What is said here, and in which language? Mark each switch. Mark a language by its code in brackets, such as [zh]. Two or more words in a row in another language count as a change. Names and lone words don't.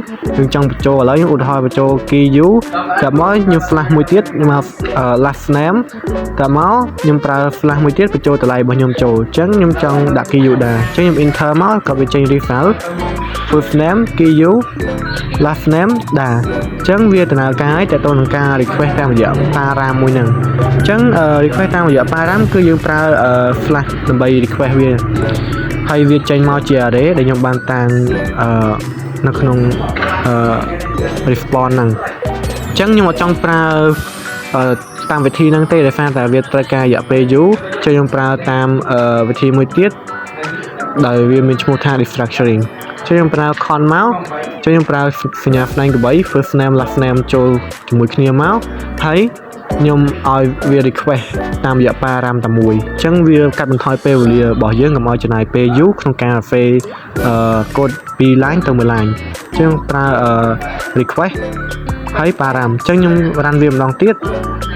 [km] យើងចង់បញ្ចូលឥឡូវខ្ញុំឧទាហរណ៍បញ្ចូល [en] key u [km] តមកខ្ញុំ flash មួយទៀតខ្ញុំមក [en] last name [km] តមកខ្ញុំប្រើ flash មួយទៀតបញ្ចូលតម្លៃរបស់ខ្ញុំចូលអញ្ចឹងខ្ញុំចង់ដាក់ [en] key u [km] ដែរអញ្ចឹងខ្ញុំ enter មកក៏វាចេញ result [en] first name key u last name [km] ដែរអញ្ចឹងវាដំណើរការឲ្យតទៅនឹងការ request តាមរយៈ param មួយហ្នឹងអញ្ចឹង request តាមរយៈ param គឺយើងប្រើ flash ដើម្បី request វាហើយវាចេញមកជា array ដែលខ្ញុំបានតាំងនៅក្នុង response ហ្នឹងអញ្ចឹងខ្ញុំអត់ចង់ប្រើតាមវិធីហ្នឹងទេដោយសារតែវាត្រូវការរយៈពេលយូរចឹងខ្ញុំប្រើតាមវិធីមួយទៀតដោយវាមានឈ្មោះថា restructuring ចឹងខ្ញុំប្រើ con មកចឹងខ្ញុំប្រើសញ្ញាស្នែងកបី [en] first name last name [km] ចូលជាមួយគ្នាមកហើយខ្ញុំឲ្យវា request តាមរយៈ param តែមួយអញ្ចឹងវាកាត់បន្ថយពេលវេលារបស់យើងកុំឲ្យចំណាយពេលយូរក្នុងការ save កូដពី line ទៅមួយ line អញ្ចឹងប្រើ request ហើយ param អញ្ចឹងខ្ញុំ run វាម្ដងទៀតអូ